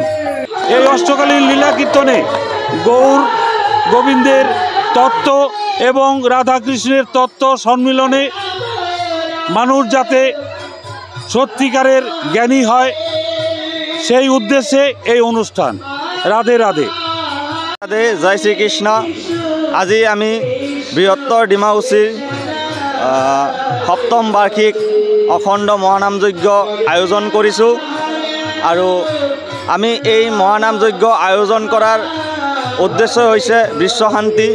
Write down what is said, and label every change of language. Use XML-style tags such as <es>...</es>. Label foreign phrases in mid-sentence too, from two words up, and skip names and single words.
<bn>এই অষ্টকালীন লীলা কীর্তনে গৌর গোবিন্দের তত্ত্ব এবং রাধাকৃষ্ণের তত্ত্ব সম্মিলনে মানুষ যাতে সত্যিকারের জ্ঞানী হয়, সেই উদ্দেশ্যে এই অনুষ্ঠান। রাধে রাধে। রাধে, জয় শ্রীকৃষ্ণ।</bn> <as>আজি আমি বৃহত্তৰ ডিমাকুচিৰ সপ্তম বাৰ্ষিক অখণ্ড মহানাম যজ্ঞ আয়োজন কৰিছোঁ আৰু আমি এই মহানাম যজ্ঞ আয়োজন কৰাৰ উদ্দেশ্য হৈছে বিশ্ব শান্তি।</as>